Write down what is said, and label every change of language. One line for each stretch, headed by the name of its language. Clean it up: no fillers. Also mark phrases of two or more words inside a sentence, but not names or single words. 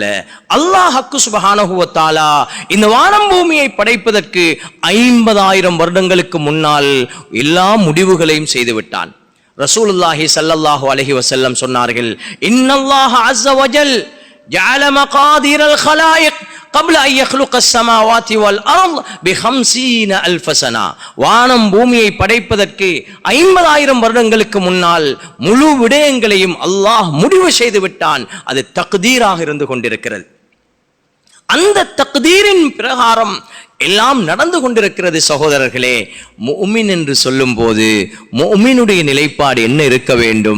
Arabic: الله سبحانه وتعالى
Tamil: இந்த வானம் பூமியை படைப்பதற்கு 50,000 வருடங்களுக்கு முன்னால் எல்லா முடிவுகளையும் செய்து விட்டான்.
Arabic: رسول الله صلى الله عليه وسلم சொன்னார்கள், إن الله عز وجل جعل مقادير الخلائق قبل أن يخلق السماوات والأرض ب50 ألف سنة.
Tamil: வானம் பூமியை படைப்பதற்கு 50,000 வருடங்களுக்கு முன்னால் முழு விடயங்களையும் அல்லாஹ் முடிவு செய்து விட்டான். அது தக்தீராக இருந்து கொண்டிருக்கிறது. அந்த தக்தீரின் பிரகாரம் எல்லாம் நடந்து கொண்டிருக்கிறது. சகோதரர்களே, முஃமின் என்று சொல்லும் போது முஃமினுடைய நிலைப்பாடு என்ன இருக்க வேண்டும்?